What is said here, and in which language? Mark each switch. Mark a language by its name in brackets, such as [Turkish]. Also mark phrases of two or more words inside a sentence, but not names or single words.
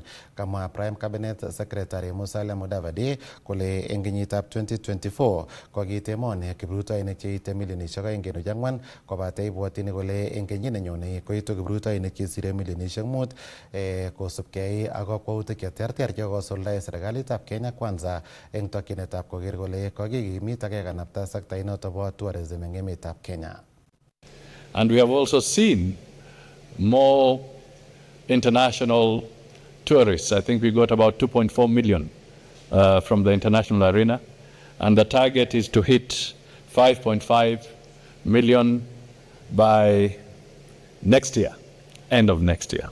[Kalenjin] Kamwa Prime Cabinet Secretary Musalia Mudavadi kole eng kenyitab 2024 kokiit emoni kiprutoinik cheite milionishek 2.4 kobate ibwotini kole eng kenyit nenyone koitu kiprutoinik chesire milionishek 5 kosubkei ak kakwautik cheterter chekosuldae serikalitab Kenya Kwanza eng tokyinetab koker kole kokikimit ak kekanapta sektainoto bo tourism eng emetab Kenya. [English] And we have also seen more international tourists. I think we got about 2.4 million from the international arena, and the target is to hit 5.5 million by next year, end of next year.